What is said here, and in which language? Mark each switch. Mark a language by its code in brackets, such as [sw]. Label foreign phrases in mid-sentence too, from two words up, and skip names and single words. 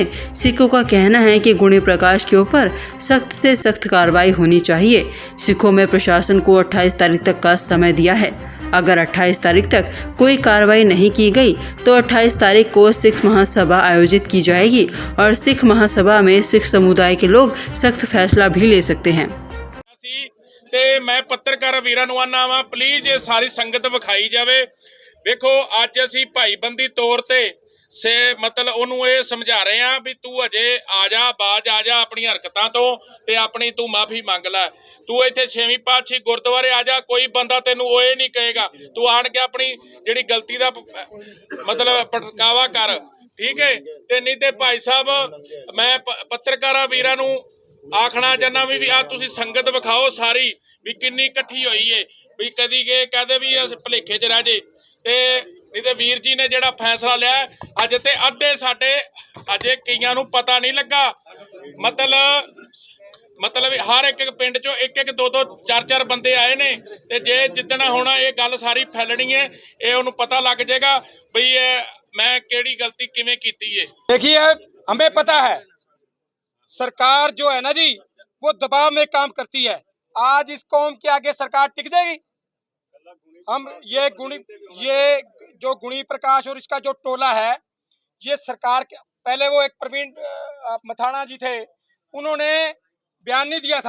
[hi] सिखों का कहना है कि गुणी प्रकाश के ऊपर सख्त से सख्त कार्रवाई होनी चाहिए। सिखों में प्रशासन को 28 तारीख तक का समय दिया है। अगर 28 तारीख तक कोई कार्रवाई नहीं की गई तो 28 तारीख को सिख महासभा आयोजित की जाएगी और सिख महासभा में सिख समुदाय के लोग सख्त फैसला भी ले सकते हैं। [pa] ਤੇ ਮੈਂ ਪੱਤਰਕਾਰ ਵੀਰਾਂ ਨੂੰ ਆਨਾ ਵਾ, ਪਲੀਜ਼ ਇਹ ਸਾਰੀ ਸੰਗਤ ਵਿਖਾਈ ਜਾਵੇ। ਵੇਖੋ ਅੱਜ ਅਸੀਂ ਭਾਈਬੰਦੀ ਤੌਰ ਤੇ मतलब ਉਹਨੂੰ ਇਹ ਸਮਝਾ ਰਹੇ ਆ ਵੀ ਤੂੰ ਅਜੇ ਆ ਜਾ, ਬਾਜ ਆ ਜਾ ਆਪਣੀ ਹਰਕਤਾਂ ਤੋਂ ਤੇ ਆਪਣੀ ਤੂੰ ਮਾਫੀ ਮੰਗ ਲੈ। ਤੂੰ ਇੱਥੇ 6ਵੀਂ ਪਾਤਸ਼ਾਹੀ ਗੁਰਦੁਆਰੇ ਆ ਜਾ, ਕੋਈ ਬੰਦਾ ਤੈਨੂੰ ਉਹ ਨਹੀਂ ਕਹੇਗਾ। ਤੂੰ ਆਣ ਕੇ ਆਪਣੀ ਜਿਹੜੀ ਗਲਤੀ ਦਾ मतलब ਪ੍ਰਗਟਾਵਾ ਕਰ, ਠੀਕ ਹੈ। ਤੇ ਨਹੀਂ ਤੇ ਭਾਈ ਸਾਹਿਬ ਮੈਂ ਪੱਤਰਕਾਰਾਂ ਵੀਰਾਂ ਨੂੰ ਆਖਣਾ ਚਾਹੁੰਦਾ ਵੀ ਆ ਤੁਸੀਂ ਸੰਗਤ ਵਿਖਾਓ ਸਾਰੀ ਵੀ ਕਿੰਨੀ ਇਕੱਠੀ ਹੋਈ ਹੈ, ਵੀ ਕਦੀ ਕੇ ਕਹਦੇ ਵੀ ਭੁਲੇਖੇ 'ਚ ਰਹਿ ਜੇ। ਤੇ ਨਹੀਂ ਤਾਂ ਵੀਰ ਜੀ ਨੇ ਜਿਹੜਾ ਫੈਸਲਾ ਲਿਆ ਅੱਜ ਤੇ ਅੱਧੇ ਸਾਡੇ ਅਜੇ ਕਈਆਂ ਨੂੰ ਪਤਾ ਨਹੀਂ ਲੱਗਾ ਮਤਲਬ ਹਰ ਇੱਕ ਪਿੰਡ ਚੋਂ ਇੱਕ ਦੋ ਚਾਰ ਚਾਰ ਬੰਦੇ ਆਏ ਨੇ ਤੇ ਜੇ ਜਿੱਦਣ ਹੁਣ ਇਹ ਗੱਲ ਸਾਰੀ ਫੈਲਣੀ ਹੈ ਇਹ ਉਹਨੂੰ ਪਤਾ ਲੱਗ ਜਾਏਗਾ ਵੀ ਇਹ ਮੈਂ ਕਿਹੜੀ ਗਲਤੀ ਕਿਵੇਂ ਕੀਤੀ ਹੈ। [hi] देखिए हमें पता है सरकार जो है ना जी वो दबाव में काम करती है। आज इस कौम के आगे सरकार टिक जाएगी? हम ये जो गुणी प्रकाश और इसका जो टोला है ये सरकार के पहले वो एक प्रवीण मथाना जी थे उन्होंने बयान नहीं दिया था।